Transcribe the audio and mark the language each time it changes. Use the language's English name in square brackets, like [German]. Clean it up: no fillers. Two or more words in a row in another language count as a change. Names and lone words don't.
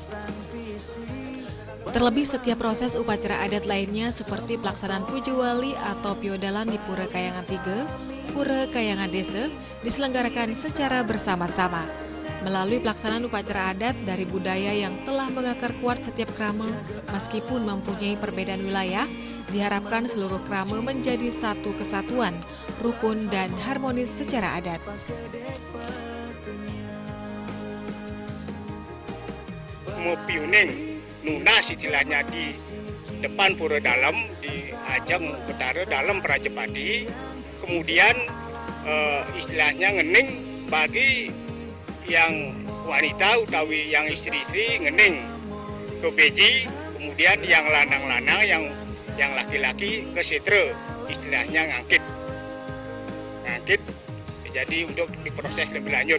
[Indonesian] Terlebih setiap proses upacara adat lainnya seperti pelaksanaan puja wali atau piodalan di Pura Kayangan 3, Pura Kayangan Desa diselenggarakan secara bersama-sama. Melalui pelaksanaan upacara adat dari budaya yang telah mengakar kuat setiap krama, meskipun mempunyai perbedaan wilayah, diharapkan seluruh krama menjadi satu kesatuan, rukun dan harmonis secara adat. Mopiuning nunas istilahnya di depan pura dalam di ajang utara dalam Prajepati, kemudian istilahnya ngening bagi yang wanita utawi yang istri-istri ngening ke beji, kemudian yang lanang-lanang yang laki-laki ke setre, istilahnya ngangkit, jadi untuk diproses lebih lanjut.